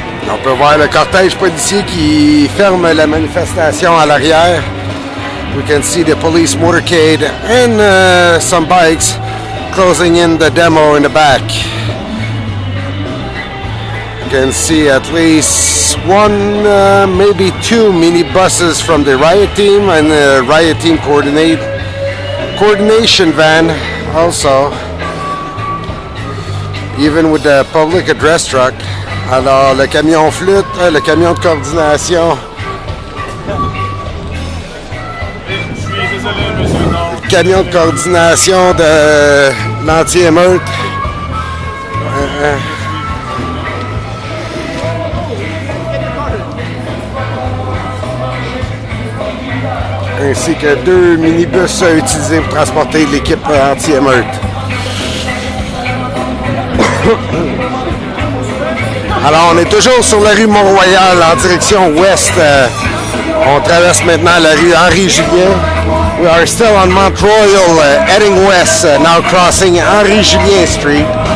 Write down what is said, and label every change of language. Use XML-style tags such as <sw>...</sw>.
<fr>On peut voir le cortège policier qui ferme la manifestation à l'arrière.</fr> <en>We can see the police motorcade and some bikes closing in the demo in the back. You can see at least one, maybe two minibuses from the riot team and the riot team coordination van also, even with the public address truck.</en> <fr>Alors, le camion flûte, le camion de coordination. Le camion de coordination de l'anti-émeute. Ainsi que deux minibus utilisés pour transporter l'équipe anti-émeute. Alors, on est toujours sur la rue Mont-Royal en direction ouest. On traverse maintenant la rue Henri-Julien.</fr> <en>We are still on Mount Royal, heading west, now crossing Henri-Julien Street.</en>